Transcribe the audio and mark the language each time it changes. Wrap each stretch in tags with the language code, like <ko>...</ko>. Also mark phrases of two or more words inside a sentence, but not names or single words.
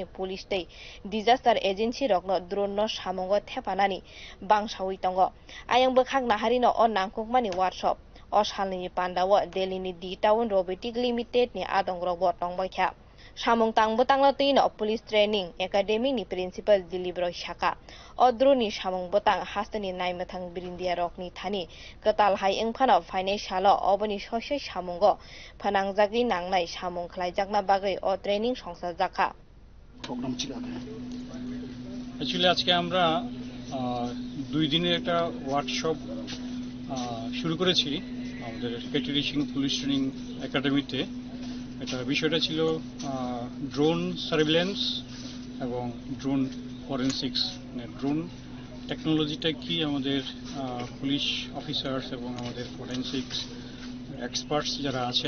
<trp>police te</trp> <en>disaster agency</en> <trp>rogno drone no samungo thepanani bangsawi tongo ayang bokhak nahari no on nangkukmani workshop o salini pandawo Delhi ni D Town Robotic Limited ni adongrok bo tongbaikha samung tangbo tanglo tino</trp> <en>police training academy</en> <trp>ni principal Dilip Roy sakha o drone ni samung botang hastani Naimwthang birindia rokni thani katal hai engphano financial oboni sosai samungo phanangjagni nangnai samung khwlaijakna bagai o training songsajak</trp> <bn>Actually আজকে আমরা 2 দিনের একটা ওয়ার্কশপ শুরু করেছি আমাদের পেট্রিশিং পুলিশ ট্রেনিং একাডেমিতে এটা বিষয়টা ছিল</bn> <en>drone surveillance</en> <bn>এবং</bn> <en>drone forensics</en> <bn>ড্রোন টেকনোলজিটা কি আমাদের</bn> <en>police officers</en> <bn>এবং আমাদের</bn> <en>forensics experts</en> <bn>যারা আছেন</bn>